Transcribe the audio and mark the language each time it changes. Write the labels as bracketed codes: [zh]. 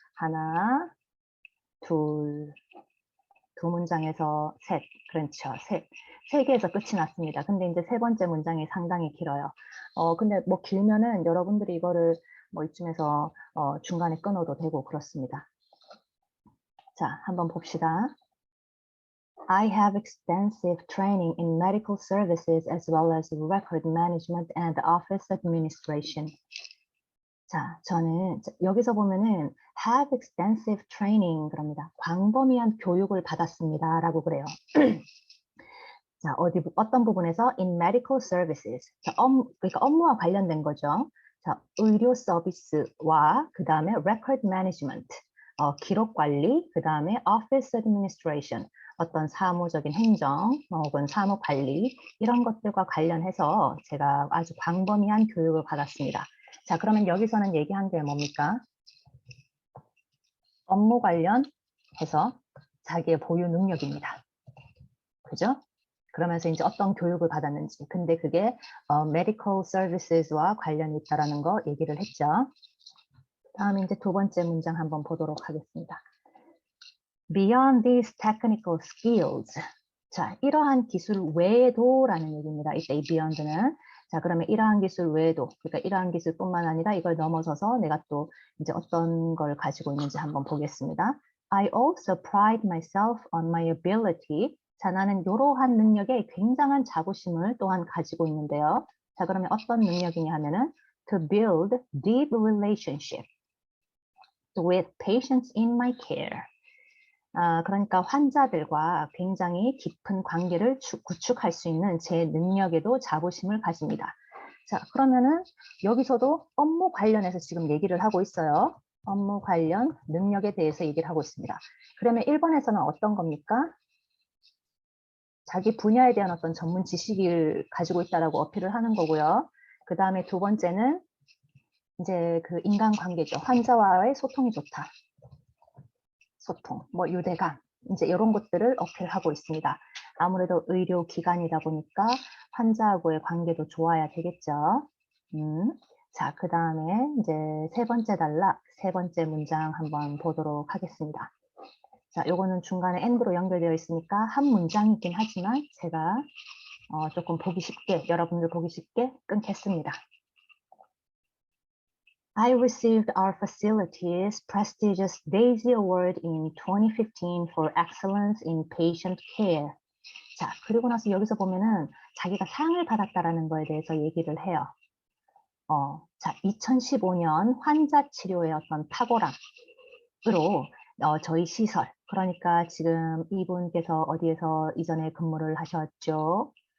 [ko] 하나, 둘, 두 문장에서 셋, 그렇죠. 세 개에서 끝이 났습니다. 근데 이제 세 번째 문장이 상당히 길어요. 근데 뭐 길면은 여러분들이 이거를 뭐 이쯤에서 중간에 끊어도 되고 그렇습니다. 자, 한번 봅시다. [en] I have extensive training in medical services as well as record management and office administration. [ko] 자, 저는 여기서 보면은 [en] have extensive training [ko] 그럽니다. 광범위한 교육을 받았습니다. 라고 그래요. 자, 어떤 부분에서 [en] in medical services. [ko] 자, 그러니까 업무와 관련된 거죠. 자, 의료 서비스와 그 다음에 record management, 기록 관리, 그 다음에 office administration, 어떤 사무적인 행정 혹은 사무 관리 이런 것들과 관련해서 제가 아주 광범위한 교육을 받았습니다. 자, 그러면 여기서는 얘기한 게 뭡니까? 업무 관련해서 자기의 보유 능력입니다. 그죠? 그러면서 이제 어떤 교육을 받았는지. 근데 그게 medical services와 관련이 있다라는 거 얘기를 했죠. 다음에 이제 두 번째 문장 한번 보도록 하겠습니다. [en] Beyond these technical skills. [ko] 자, 이러한 기술 외에도라는 얘기입니다. 이때 이 beyond는. 자, 그러면 이러한 기술 외에도, 그러니까 이러한 기술뿐만 아니라 이걸 넘어서서 내가 또 이제 어떤 걸 가지고 있는지 한번 보겠습니다. [en] I also pride myself on my ability. [ko] 자, 나는 이러한 능력에 굉장한 자부심을 또한 가지고 있는데요. 자, 그러면 어떤 능력이냐 하면은 [en] to build deep relationship with patients in my care. [ko] 그러니까 환자들과 굉장히 깊은 관계를 구축할 수 있는 제 능력에도 자부심을 가집니다. 자, 그러면은 여기서도 업무 관련해서 지금 얘기를 하고 있어요. 업무 관련 능력에 대해서 얘기를 하고 있습니다. 그러면 1번에서는 어떤 겁니까? 자기 분야에 대한 어떤 전문 지식을 가지고 있다라고 어필을 하는 거고요. 그 다음에 두 번째는 이제 그 인간관계죠. 환자와의 소통이 좋다. 소통, 뭐 유대감, 이제 이런 것들을 어필하고 있습니다. 아무래도 의료기관이다 보니까 환자하고의 관계도 좋아야 되겠죠. 자, 그 다음에 이제 세 번째 문장 한번 보도록 하겠습니다. 자, 요거는 중간에 and로 연결되어 있으니까 한 문장이긴 하지만 제가 조금 보기 쉽게, 여러분들 보기 쉽게 끊겠습니다. [en] I received our facility's prestigious Daisy Award in 2015 for excellence in patient care. [ko] 자, 그리고 나서 여기서 보면은 자기가 상을 받았다라는 거에 대해서 얘기를 해요. 자, 2015년 환자 치료의 어떤 탁월함으로 저희 시설, 그러니까 지금 이분께서 어디에서 이전에 근무를 하셨죠?